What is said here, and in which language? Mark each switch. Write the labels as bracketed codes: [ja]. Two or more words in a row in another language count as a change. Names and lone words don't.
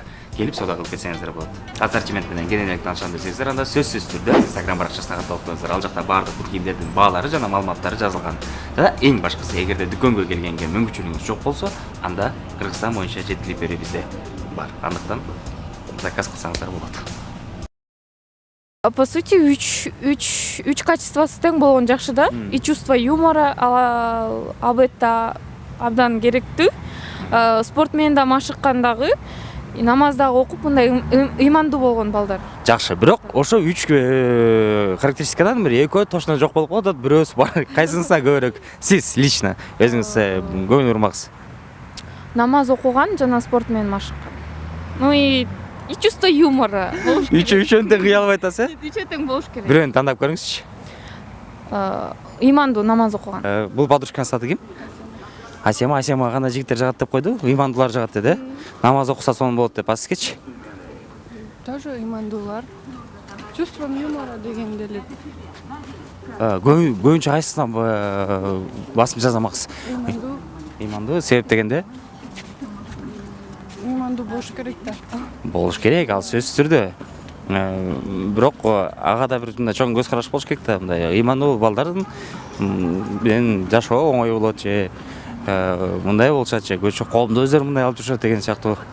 [ky] Келип соода кылып кетсеңиздер болот. Ассортимент менен кененирээк таанышам десеңиздер, анда сөзсүз түрдө Instagram баракчасына катталып коюңуздар. Ал жакта баардык бут кийимдердин баалары жана маалыматтары жазылган. Жана эң башкысы, эгерде дүкөнгө келгенге мүмкүнчүлүгүңүз жок болсо, анда Кыргызстан боюнча жеткилип берүү бизде бар. Андыктан заказ кылсаңыздар болот. [ru] По сути, [ky] үч качествосы тең болгон жакшы да. [ru] И чувство юмора [ky] албетте абдан керектүү. Спорт менен да машыккан дагы, намаздагы окуп мындай ыймандуу болгон балдар. Жакшы, бирок ошо 3 характеристикадан бири экөө точно жок болуп калат, бирөөсү бар. Кайсынысына көбүрөөк сиз лично өзүңүз көңүл бурмаксыз? Намаз окуган жана спорт менен машыккан. [ru] Ну и чувство юмора. [ky] Үчөөнү тең кыя албай атасыз, Үчөө тең болуш керек. Бирөөнү тандап көрүңүзчү. Ыймандуу намаз окуган. Бул подружканын аты ким? Асема гана жигиттер жагат деп койду, ыймандуулар жагат деди. Намаз окуса сонун болот деп, а сизгечи? Тоже ыймандуулар. [ru] Чувством юмора [ky] дегенде эле. Көбүнчө кайсысына басым жазамаксыз? Ыймандуу. Ыймандуу, себеп дегенде? Ыймандуу болуш керек да. Болуш керек, ал сөзсүз түрдө. Бирок ага да бир мындай чоң көз караш болуш керек да, мындай ыймандуу балдардын менен жашоо оңой болот же мындай болушат же көчө коомдо өздөрү мындай алып жүрүшөт деген сыяктуу.